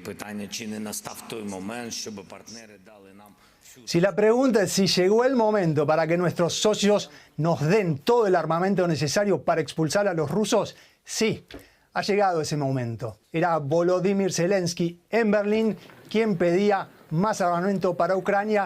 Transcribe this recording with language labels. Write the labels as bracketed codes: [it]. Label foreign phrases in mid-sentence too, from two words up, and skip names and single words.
[uk] питання, чи не настав той момент, щоб партнери дали нам. [es] Si la pregunta es si llegó el momento para que nuestros socios nos den todo el armamento necesario para expulsar a los rusos, sí, ha llegado ese momento. Era Volodymyr Zelensky en Berlín quien pedía más armamento para Ucrania.